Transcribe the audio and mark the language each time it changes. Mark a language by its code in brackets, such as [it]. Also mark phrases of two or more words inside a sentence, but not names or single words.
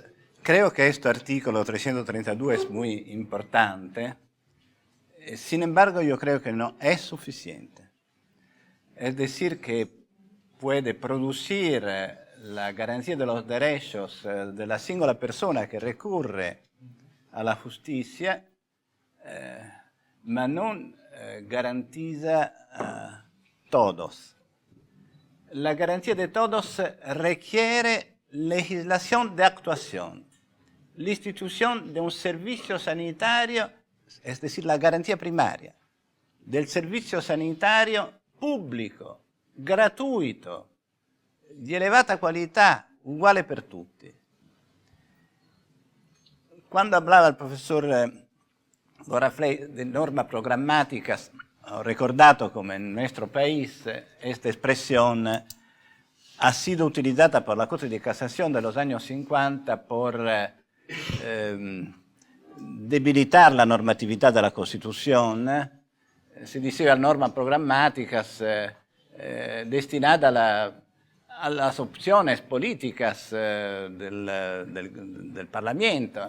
[es] Creo que este artículo 332 es muy importante. Sin embargo, yo creo que no es suficiente. Es decir, que puede producir la garantía de los derechos de la [it] singola persona [es] que recurre a la justicia, [it] ma non [es] garantiza a todos. La garantía de todos requiere legislación de actuación, la institución de un servicio sanitario, es decir, la garantía primaria del servicio sanitario [it] pubblico, gratuito, di elevata qualità, uguale per tutti. [es] Cuando hablaba el profesor Gorafley de normas programáticas, [it] ho ricordato come [es] en nuestro país esta expresión ha sido utilizada por la Corte de Casación de los años 50 por debilitar la normatividad de la Constitución. [it] Se diceva [es] normas programáticas destinadas a las opciones políticas del Parlamento.